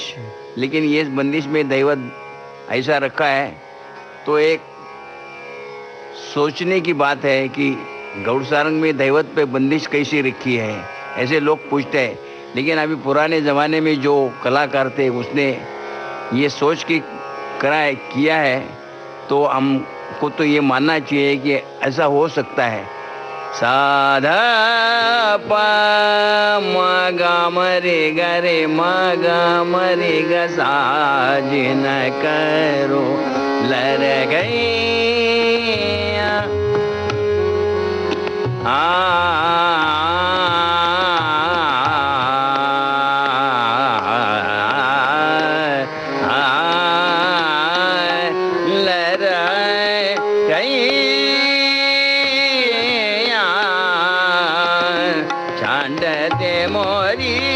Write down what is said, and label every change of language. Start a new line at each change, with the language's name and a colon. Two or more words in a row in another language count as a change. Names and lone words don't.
Hindi: लेकिन ये बंदिश में दैवत ऐसा रखा है तो एक सोचने की बात है कि गौड़ सारंग में दैवत पे बंदिश कैसी रखी है, ऐसे लोग पूछते हैं। लेकिन अभी पुराने ज़माने में जो कलाकार थे उसने ये सोच के किया है, तो हमको तो ये मानना चाहिए कि ऐसा हो सकता है।
Braj: साधा प म ग म रे ग रे म ग म रे ग सा जिन करो लर गैया। लर गैया छांड दे मोरी